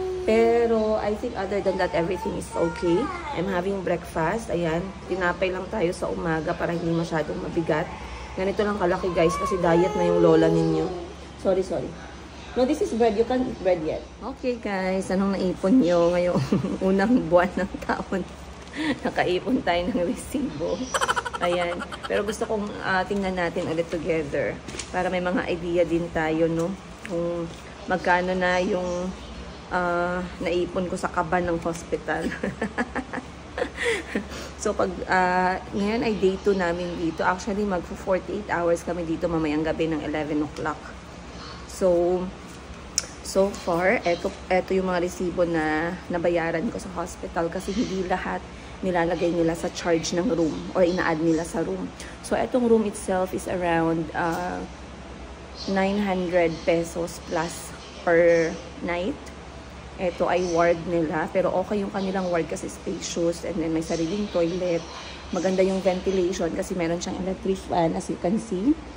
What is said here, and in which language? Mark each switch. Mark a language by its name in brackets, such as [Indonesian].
[English] Pero, I think other than that, everything is okay. I'm having breakfast. [Filipino] Ayan, tinapay lang tayo sa umaga para hindi masyadong mabigat. Ganito lang kalaki guys kasi diet na yung lola ninyo. Sorry. [English] No, this is bread. You can't eat bread yet. [Filipino] Okay guys, anong naipon nyo ngayong unang buwan ng taon? Nakaipon tayo ng resibo. Ayan. Pero gusto kong tingnan natin ulit together para may mga idea din tayo, no? Kung magkano na yung naipon ko sa kaban ng hospital. So, pag ngayon ay day 2 namin dito. Actually, mag-48 hours kami dito mamayang gabi ng 11 o'clock. So far, eto yung mga resibo na nabayaran ko sa hospital kasi hindi lahat nilalagay nila sa charge ng room or ina-add nila sa room. So, etong room itself is around 900 pesos plus per night. Ito ay ward nila, pero okay yung kanilang ward kasi spacious and then may sariling toilet. Maganda yung ventilation kasi meron siyang electric fan [English] as you can see.